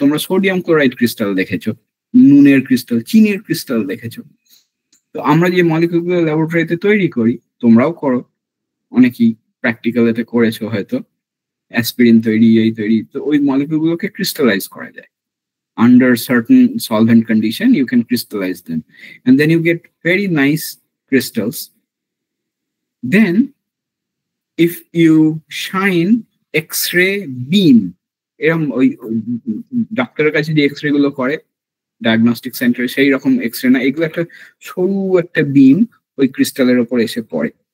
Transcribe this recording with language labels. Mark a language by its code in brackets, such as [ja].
[bn] তোমরা sodium chloride crystal দেখেছো, নুনের ক্রিস্টাল, চিনির ক্রিস্টাল দেখেছো। তো আমরা যে মলিকিউল গুলো ল্যাবরেটরিতে তৈরি করি, তোমরাও করো, অনেকেই প্র্যাকটিক্যালেতে করেছো হয়তো, অ্যাসপিরিন তৈরি, এই তৈরি। তো ওই মলিকিউল গুলোকে ক্রিস্টালাইজ করা যায়। [en] Under certain solvent condition, you can crystallize them, and then you get very nice crystals. Then if you shine X-ray beam, [bn] এরকম ওই ডাক্তারের কাছে যে এক্সরে গুলো করে ডায়াগনস্টিক সেন্টারে, সেই রকম এক্সরে না, এগুলো একটা সরু একটা বিম ওই ক্রিস্টালের উপর এসে পড়ে।